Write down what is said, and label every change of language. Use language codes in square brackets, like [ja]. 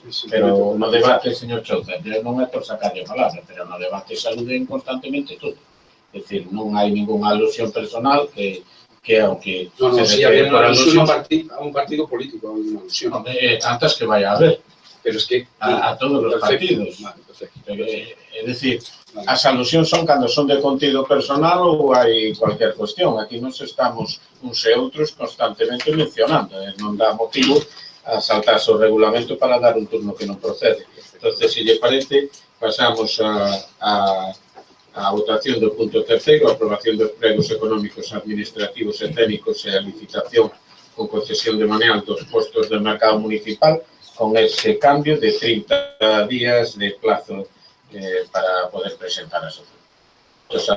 [gl] Pero no debate, señor Chouza, non é por sacarlle a palabra, pero no debate saluden constantemente todo. É dicir, non hai ninguna alusión personal que aunque... [es] No, si había una alusión a un partido político, una alusión. Tantas que vaya a haber. Pero es que... A todos los partidos. Vale, perfecto. [gl] É dicir, as alusións son cando son de contido personal ou hai cualquier cuestión. Aquí nos estamos uns e outros constantemente mencionando. Non dá motivo a saltarse o regulamento para dar un turno que non procede. Entonces, se lle parece, pasamos a votación do punto terceiro, a aprobación dos pregos económicos, administrativos e técnicos e a licitación con concesión de maneal dos postos del mercado municipal, con ese cambio de 30 días de plazo para poder presentar as ofertas.